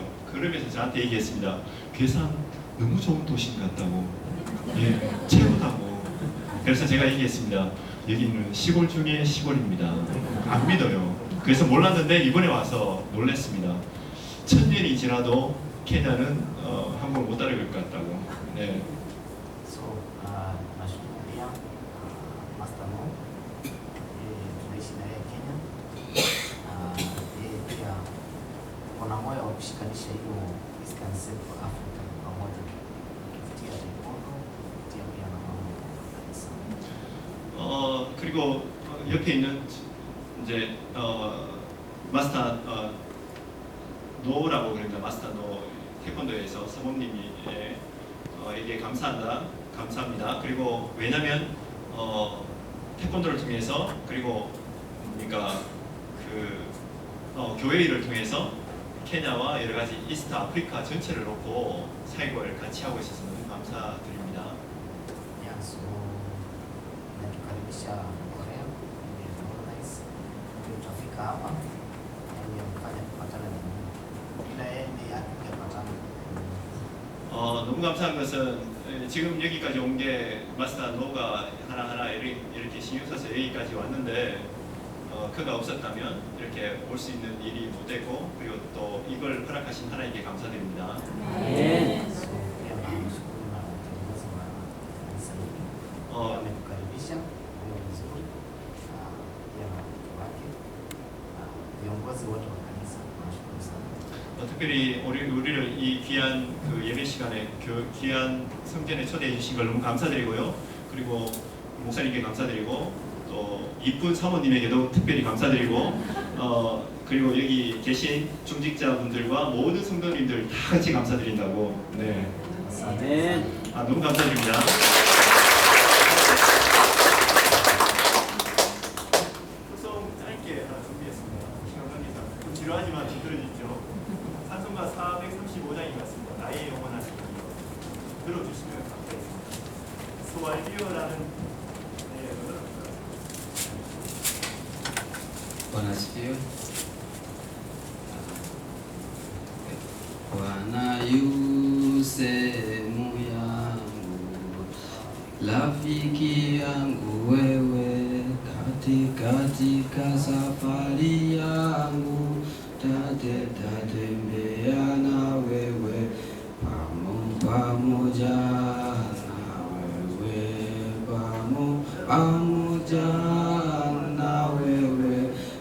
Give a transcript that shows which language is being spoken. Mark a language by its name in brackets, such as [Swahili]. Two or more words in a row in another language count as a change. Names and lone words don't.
[Korean] 그러면서 저한테 얘기했습니다. 괴산 너무 좋은 도시 같다고. 예, 최고다고. 그래서 제가 얘기했습니다. 여기는 시골 중에 시골입니다. 안 믿어요. 그래서 몰랐는데 이번에 와서 놀랐습니다. 1000년이 지나도 케냐는 한국을 못 따라갈 것 같다고. 네. [Swahili] So nashukuru pia Master Mo, tunaishi na yeye Kenya. Yeye pia kuna moyo wa kushikanisha hiyo Eastern Central Africa pamoja kupitia taekwondo, kupitia pia na mambo ya kanisa. [Korean] 그리고 옆에 있는 이제 마스터 노라고 그럽니다. 마스터 노 태권도에서 사모님이 에게 감사합니다. 그리고 왜냐면 태권도를 통해서 그리고 그러니까 그 교회 일을 통해서 케냐와 여러 가지 이스트 아프리카 전체를 놓고 사역을 같이 하고 있어서 너무 감사드립니다. [Swahili] Yeah, so natukaribisha Korea, nice. Tutafika hapa ili mfanye kupatana na Mungu. Bila yeye ni hatungepatana. [Korean] 너무 감사한 것은 지금 여기까지 온 게 마스터 노가 하나하나 이렇게 신경 써서 여기까지 왔는데 그가 없었다면 이렇게 올 수 있는 일이 못 됐고 그리고 또 이걸 허락하신 하나님께 감사드립니다. [Swahili] So pia namshukuru na kiongozi wa kanisa hili. Ametukaribisha kwa vizuri. Pia na watoto wake. Viongozi wote wa kanisa tunashukuru sana. [Korean] 특별히 우리를 이 귀한 그 예배 시간에 귀한 성전에 초대해 주신 걸 너무 감사드리고요. 그리고 목사님께 감사드리고 또 이쁜 사모님에게도 특별히 감사드리고 그리고 여기 계신 중직자분들과 모든 성도님들 다 같이 감사드린다고. 네. [Swahili] Asante. [Korean] 너무 감사드립니다. 소송 짧게 하나 준비했습니다. 시간 관계상 좀 지루하지만 들어주십시오. 찬송가 435장인 것 같습니다. 나의 영원하신 분 들어주시면 감사하겠습니다. 소알비어라는 [Swahili] Bwana asifiwe. Bwana yu sehemu yangu, rafiki yangu wewe, katika safari yangu, tatembea na wewe, pamoja na wewe, pamoja na wewe,